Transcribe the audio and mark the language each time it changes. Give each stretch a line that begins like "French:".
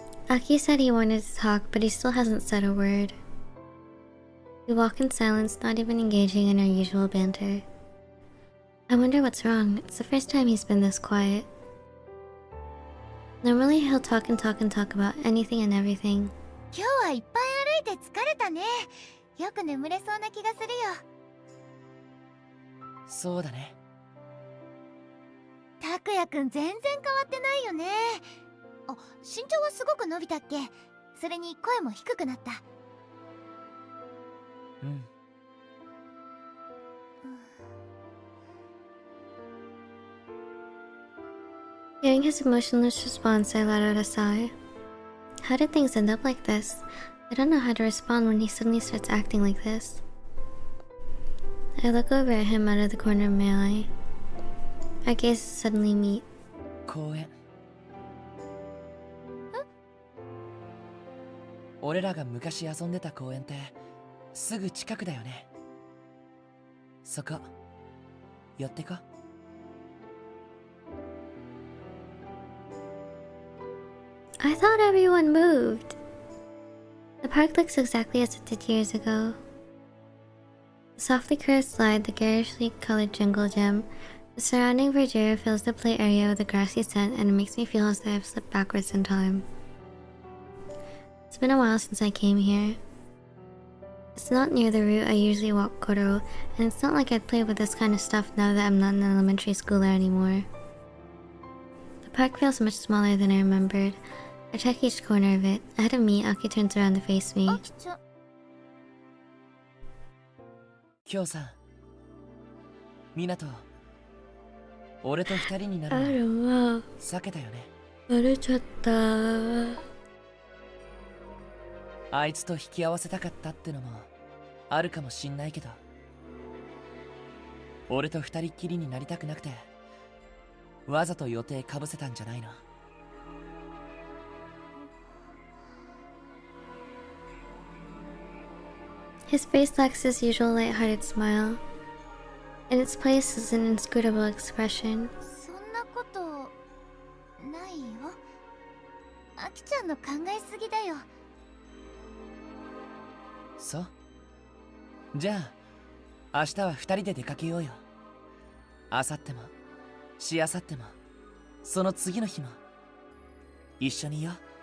English: Aki said he wanted to talk, but he still hasn't said a word. We walk in silence, not even engaging in our usual banter. I wonder what's wrong. It's the first time he's been this quiet. Normally he'll talk and talk and talk about anything and everything.
Japanese: 今日はいっぱい歩いて疲れたね。よく眠れそうな気がするよ。そうだね。拓也くん全然変わってないよね。あ、身長はすごく伸びたっけ？それに声も低くなった。うん。
English: Hearing his emotionless response, I let out a sigh. How did things end up like this? I don't know how to respond when he suddenly starts acting like this. I look over at him out of the corner of my eye. Our gazes suddenly meet.
Japanese: 公園。俺らが昔遊んでた公園ってすぐ近くだよね。そこ寄ってこ。
English: I thought everyone moved. The park looks exactly as it did years ago. The softly curved slide, the garishly colored jungle gym, the surrounding verdure fills the play area with a grassy scent, and it makes me feel as though I've slipped backwards in time. It's been a while since I came here. It's not near the route I usually walk Koro, and it's not like I'd play with this kind of stuff now that I'm not an elementary schooler anymore. The park feels much smaller than I remembered. I check each corner of it. Ahead of me, Aki turns around to face me.
Japanese: 今日さ、みなと、俺と二人になるの避けたよね。バレちゃった。あいつと引き合わせたかったってのもあるかもしんないけど、俺と二人っきりになりたくなくてわざと予定かぶせたんじゃないの。
English: His face lacks his usual light-hearted smile. In its place is an inscrutable expression.
Japanese: そんなことないよ。あきちゃんの考えすぎだよ。そう。じゃあ明日は二人で出かけようよ。明後日もしあさってもその次の日も一緒にいよう。